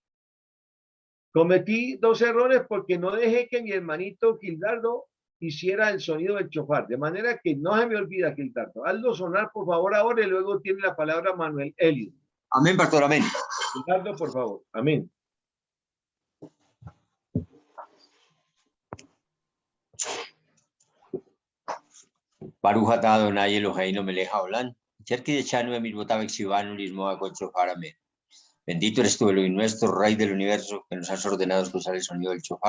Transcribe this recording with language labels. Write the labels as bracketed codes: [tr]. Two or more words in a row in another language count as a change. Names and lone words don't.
[es] Cometí 2 errores porque no dejé que mi hermanito Gildardo hiciera el sonido del chofar, de manera que no se me olvida, Gildardo. Hazlo sonar, por favor, ahora, y luego tiene la palabra Manuel Elio. Amén, pastor, amén. Gildardo, por favor. Amén. [he] ברוך אתה אדוני אלוהינו מלך העולם אשר קדשנו במצוותיו וצונו לשמוע קול שופר אמן. [es] Bendito eres tú, Elohim nuestro, Rey del universo, que nos has ordenado escuchar el sonido del shofar.